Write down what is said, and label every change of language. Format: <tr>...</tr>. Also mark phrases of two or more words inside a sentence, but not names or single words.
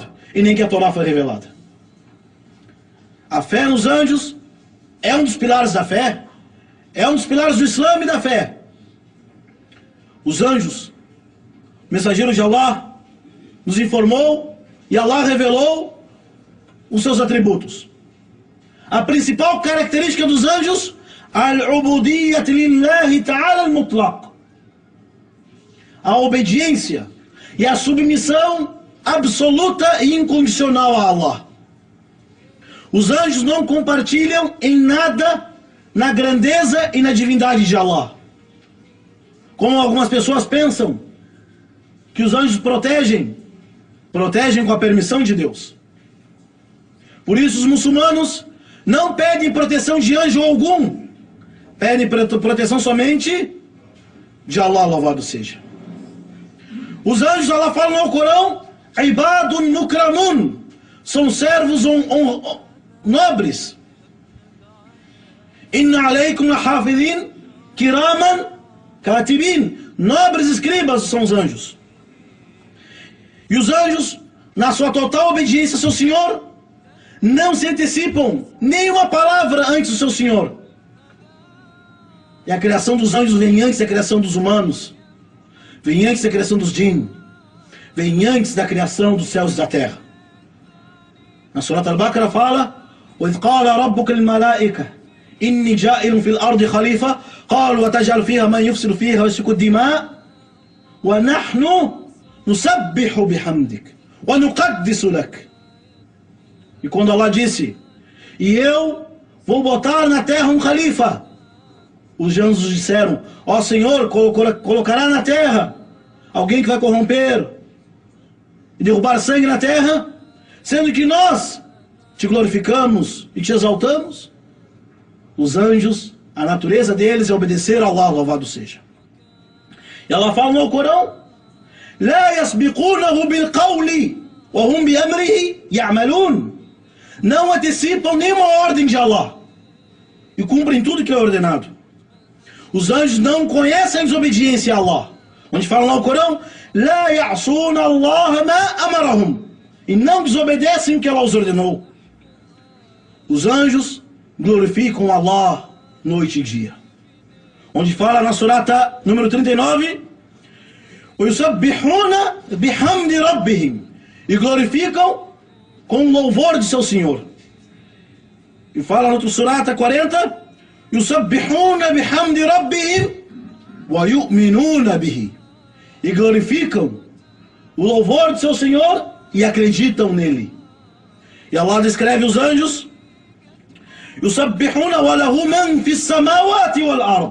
<pt>E nem que a Torá foi revelada. A fé nos anjos é um dos pilares da fé. É um dos pilares do Islã e da fé. Os anjos, mensageiros de Allah, nos informou e Allah revelou os seus atributos. A principal característica dos anjos,</pt> <ar>العبودية لله تعالى المطلق.</ar> <pt>A obediência e a submissão absoluta e incondicional a Allah. Os anjos não compartilham em nada na grandeza e na divindade de Allah. Como algumas pessoas pensam que os anjos protegem com a permissão de Deus. Por isso os muçulmanos não pedem proteção de anjo algum. Pedem proteção somente de Allah, louvado seja. Os anjos, Allah fala no Alcorão,</pt> <ar>عباد مكرمون,</ar> <pt>são servos nobres.</pt> <ar>إن عليكم لحافظين كراما كاتبين,</ar> <pt>nobres escribas são os anjos. E os anjos, na sua total obediência ao seu Senhor, não se antecipam nenhuma palavra antes do seu Senhor. E a criação dos anjos vem antes da criação dos humanos, vem antes da criação dos jinn, vem antes da criação dos céus e da terra. Na Surat Al-Baqarah fala:</pt> <ar>وَإِذْ قَالَ رَبُّكَ لِلْمَلَائِكَةِ إِنِّي جَائِلٌ فِي الْأَرْضِ خَلِيفَةً قَالُوا وَتَجْعَلُ فِيهَا مَن يُفْسِدُ فِيهَا وَيَسْفِكُ الدِّمَاءَ وَنَحْنُ نُسَبِّحُ بِحَمْدِكَ وَنُقَدِّسُ لَكَ.</ar> <pt>E quando Allah disse: e eu vou botar na terra um califa, os anjos disseram: ó Senhor, colocará na terra alguém que vai corromper e derrubar sangue na terra, sendo que nós te glorificamos e te exaltamos. Os anjos, a natureza deles é obedecer a Allah, louvado seja. E Allah fala no Corão:</pt> <ar>لا يسبقونه بالقول وهم بأمره يعملون.</ar> <pt>Não antecipam nenhuma ordem de Allah e cumprem tudo que é ordenado. Os anjos não conhecem a desobediência a Allah, onde fala no Corão:</pt> <ar>لا يعصون الله ما أمرهم.</ar> <pt>E não desobedecem o que Allah os ordenou. Os anjos glorificam Allah noite e dia, onde fala na surata número 39:</pt> <ar>وَيُسَبِّحُونَ بِحَمْدِ رَبِّهِمْ.</ar> <pt>E glorificam com o louvor de seu Senhor. E fala no surata 40:</pt> <ar>يُسَبِّحُونَ بِحَمْدِ رَبِّهِمْ وَيُؤْمِنُونَ بِهِ.</ar> <pt>E glorificam o louvor de seu Senhor e acreditam nele. E Allah descreve os anjos:</pt> <ar>يُسَبِّحُونَ وَلَهُ مَنْ فِي السَّمَاوَاتِ وَالْأَرْضِ.</ar>